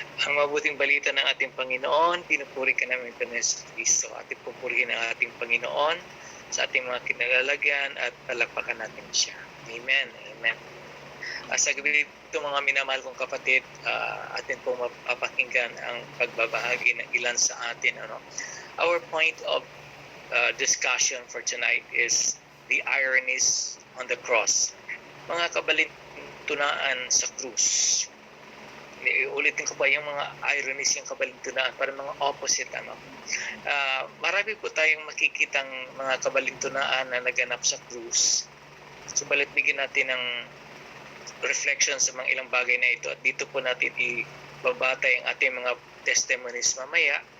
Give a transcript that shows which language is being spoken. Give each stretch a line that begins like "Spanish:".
Filipino: Ang mabuting balita ng ating Panginoon, pinupuri ka namin ito ni Kristo. Ating pupurihin ang ating Panginoon sa ating mga kinalalagyan at palakpakan natin siya. Amen. Amen. Sa gabi ito mga minamahal kong kapatid, atin pong mapapakinggan ang pagbabahagi ng ilan sa atin.
English: Our point of discussion for tonight is the ironies on the cross.
Filipino: Mga kabalintunaan sa krus. Ulitin ko pa yung mga ironies, yung kabalintunaan, para mga opposite. Marami po tayong makikitang mga kabalintunaan na naganap sa krus. Subalit bigyan natin ng reflection sa mga ilang bagay na ito at dito po natin ibabatay ang ating mga testimonies mamaya.